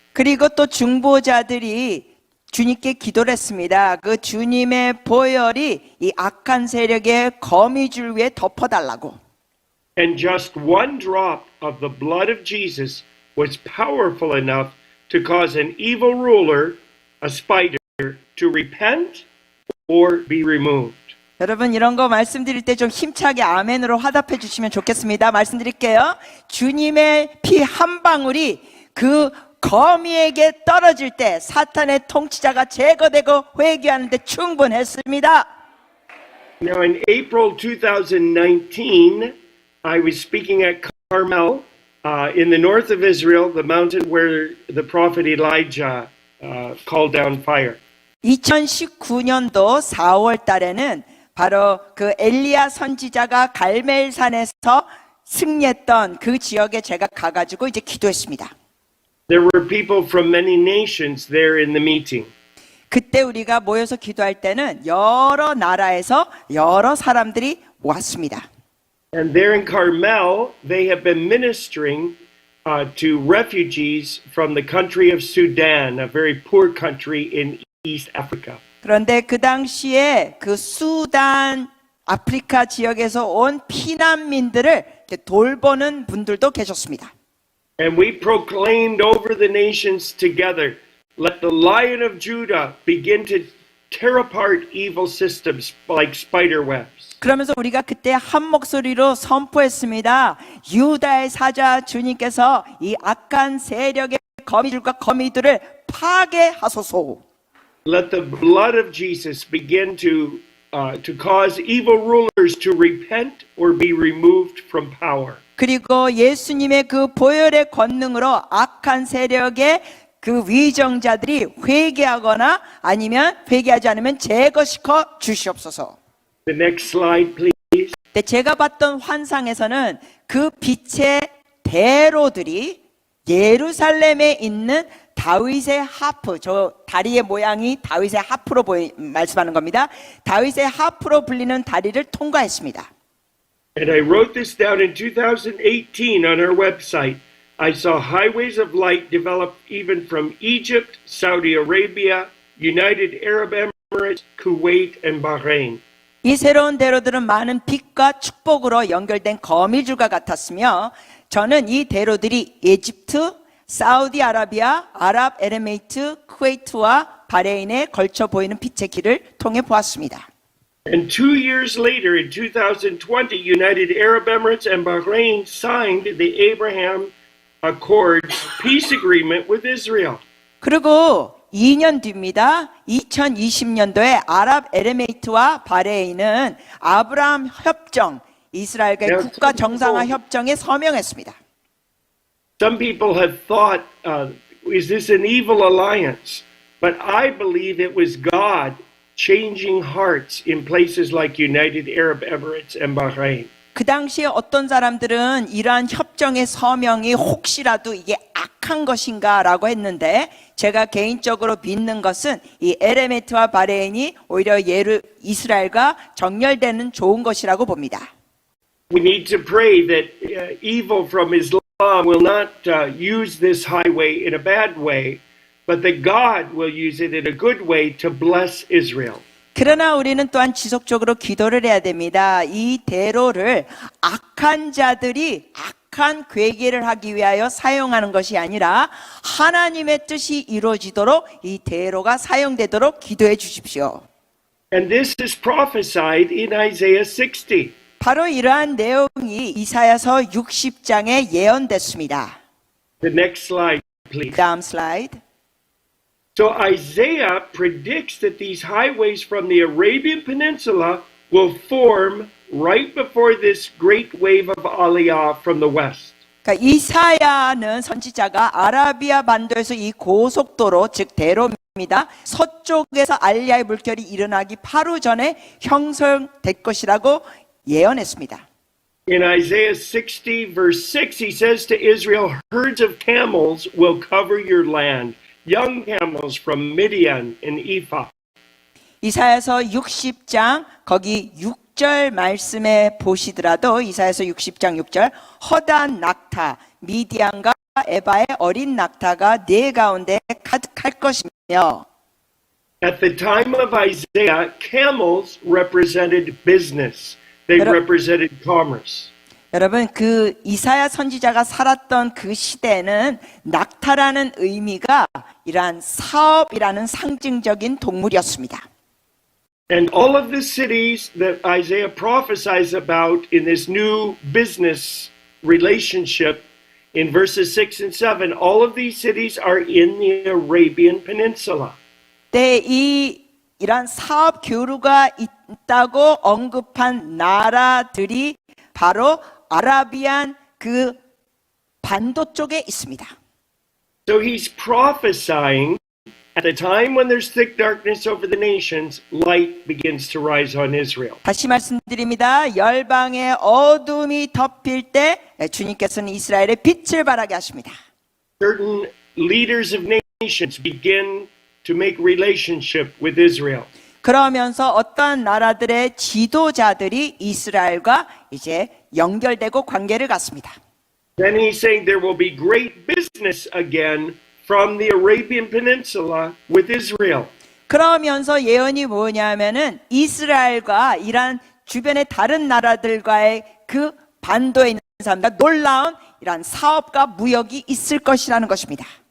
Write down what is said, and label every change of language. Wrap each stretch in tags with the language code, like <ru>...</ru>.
<ko>그리고 또 중보자들이 주님께 기도를 했습니다. 그 주님의 보혈이 이 악한 세력의 거미줄 위에 덮어달라고.</ko> <en>And just one drop of the blood of Jesus was powerful enough to cause an evil ruler, a spider, to repent or be removed.</en> <ko>여러분 이런 거 말씀드릴 때 좀 힘차게 아멘으로 화답해 주시면 좋겠습니다. 말씀드릴게요. 주님의 피 한 방울이 그 거미에게 떨어질 때 사탄의 통치자가 제거되고 회개하는데 충분했습니다.</ko> <en>Now in April 2019, I was speaking at Carmel in the north of Israel, the mountain where the prophet Elijah called down fire.</en> <ko>2019년도 4월 달에는 바로 그 엘리야 선지자가 갈멜산에서 승리했던 그 지역에 제가 가가지고 이제 기도했습니다.</ko> <en>There were people from many nations there in the meeting.</en> <ko>그때 우리가 모여서 기도할 때는 여러 나라에서 여러 사람들이 왔습니다.</ko> <en>And there in Carmel, they have been ministering to refugees from the country of Sudan, a very poor country in East Africa.</en> <ko>그런데 그 당시에 그 수단 아프리카 지역에서 온 피난민들을 이렇게 돌보는 분들도 계셨습니다.</ko> <en>And we proclaimed over the nations together, let the Lion of Judah begin to tear apart evil systems like spider webs.</en> <ko>그러면서 우리가 그때 한 목소리로 선포했습니다. 유다의 사자 주님께서 이 악한 세력의 거미줄과 거미들을 파괴하소서.</ko> <en>Let the blood of Jesus begin to cause evil rulers to repent or be removed from power.</en> <ko>그리고 예수님의 그 보혈의 권능으로 악한 세력의 그 위정자들이 회개하거나 아니면 회개하지 않으면 제거시켜 주시옵소서.</ko> <en>The next slide, please.</en> <ko>근데 제가 봤던 환상에서는 그 빛의 대로들이 예루살렘에 있는 다윗의 하프, 저 다리의 모양이 다윗의 하프로 말씀하는 겁니다. 다윗의 하프로 불리는 다리를 통과했습니다.</ko> <en>And I wrote this down in 2018 on our website. I saw highways of light develop even from Egypt, Saudi Arabia, United Arab Emirates, Kuwait, and Bahrain.</en> <ko>이 새로운 대로들은 많은 빛과 축복으로 연결된 거미줄과 같았으며 저는 이 대로들이 에집트, 사우디아라비아, 아랍에미레이트, 쿠웨이트와 바레인에 걸쳐 보이는 빛의 길을 통해 보았습니다.</ko> <en>And 2 years later, in 2020, United Arab Emirates and Bahrain signed the Abraham Accord peace agreement with Israel.</en> <ko>그리고 2년 뒤입니다. 2020년도에 아랍에미레이트와 바레인은 아브라함 협정, 이스라엘과의 국가 정상화 협정에 서명했습니다.</ko> <en>Some people have thought, is this an evil alliance? But I believe it was God changing hearts in places like United Arab Emirates and Bahrain.</en> <ko>그 당시에 어떤 사람들은 이러한 협정의 서명이 혹시라도 이게 악한 것인가라고 했는데 제가 개인적으로 믿는 것은 이 에레메트와 바레인이 오히려 이스라엘과 정렬되는 좋은 것이라고 봅니다.</ko> <en>We need to pray that evil from Islam will not use this highway in a bad way, but that God will use it in a good way to bless Israel.</en> <ko>그러나 우리는 또한 지속적으로 기도를 해야 됩니다. 이 대로를 악한 자들이 악한 괴계를 하기 위하여 사용하는 것이 아니라 하나님의 뜻이 이루어지도록 이 대로가 사용되도록 기도해 주십시오.</ko> <en>And this is prophesied in Isaiah 60.</en> <ko>바로 이러한 내용이 이사야서 60장에 예언됐습니다.</ko> <en>The next slide, please.</en> <ko>다음 슬라이드.</ko> <en>So Isaiah predicts that these highways from the Arabian Peninsula will form right before this great wave of Aliyah from the west.</en> <ko>그러니까 이사야는 선지자가 아라비아 반도에서 이 고속도로 즉 대로입니다. 서쪽에서 알리아의 물결이 일어나기 바로 전에 형성될 것이라고 예언했습니다.</ko> <en>In Isaiah 60 verse 6 he says to Israel, herds of camels will cover your land. Young camels from Midian and Ephah.</en> <ko>이사야서 60장 거기 6절 말씀에 보시더라도 이사야서 60장 6절 허다한 낙타 미디안과 에바의 어린 낙타가 네 가운데 가득할 것이며</ko> <en>At the time of Isaiah, camels represented business. They represented commerce.</en> <ko>여러분 그 이사야 선지자가 살았던 그 시대는 낙타라는 의미가 이러한 사업이라는 상징적인 동물이었습니다.</ko> <en>And all of the cities that Isaiah prophesies about in this new business relationship in verses 6 and 7, all of these cities are in the Arabian Peninsula.</en> <ko>네, 이러한 사업 교류가 있다고 언급한 나라들이 바로 아라비안 그 반도 쪽에 있습니다.</ko> <en>So he's prophesying at the time when there's thick darkness over the nations, light begins to rise on Israel.</en> <ko>다시 말씀드립니다. 열방의 어둠이 덮일 때 주님께서는 이스라엘의 빛을 발하게 하십니다.</ko> <en>Certain leaders of nations begin to make relationship with Israel.</en> <ko>그러면서 어떤 나라들의 지도자들이 이스라엘과 이제 연결되고 관계를 갖습니다.</ko> <en>Then he's saying there will be great business again from the Arabian Peninsula with Israel.</en> <ko>그러면서 예언이 뭐냐면은 이스라엘과 이란 주변의 다른 나라들과의 그 반도에 있는 사람들 놀라운 이란 사업과 무역이 있을 것이라는 것입니다.</ko>